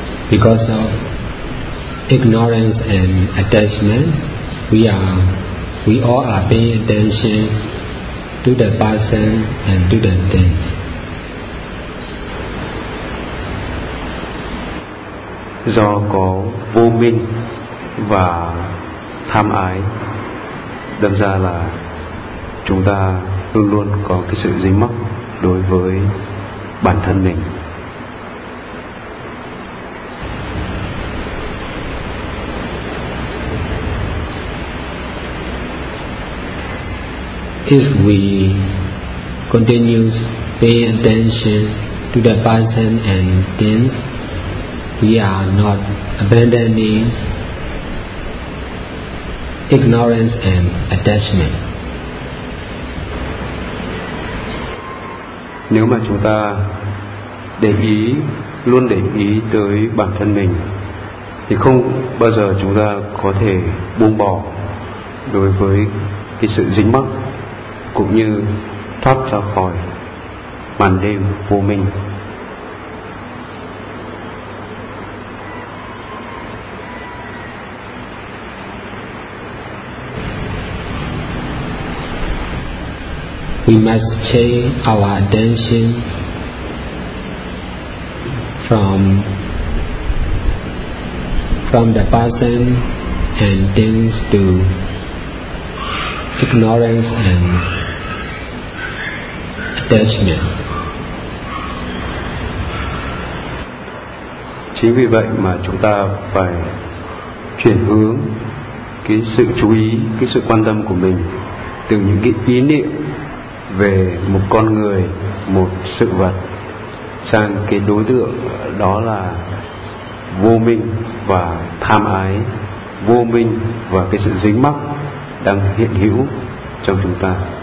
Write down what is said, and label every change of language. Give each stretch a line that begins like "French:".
English: Because of ignorance and attachment, we all are paying attention to the person and to the things.
Vietnamese: Do có vô minh và tham ái, đâm ra là chúng ta luôn luôn có cái sự dính mắc đối với bản thân mình.
English: If we continue paying attention to the person and things, we are not abandoning ignorance and attachment.
Vietnamese: Nếu mà chúng ta để ý, luôn để ý tới bản thân mình, thì không bao giờ chúng ta có thể buông bỏ đối với cái sự dính mắc cũng như thoát ra khỏi màn đêm vô minh.
English: We must change our attention from the person and things to ignorance and attachment.
Vietnamese: Chính vì vậy mà chúng ta phải chuyển hướng cái sự chú ý, cái sự quan tâm của mình từ những cái ý niệm về một con người, một sự vật sang cái đối tượng đó là vô minh và tham ái, vô minh và cái sự dính mắc đang hiện hữu trong chúng ta.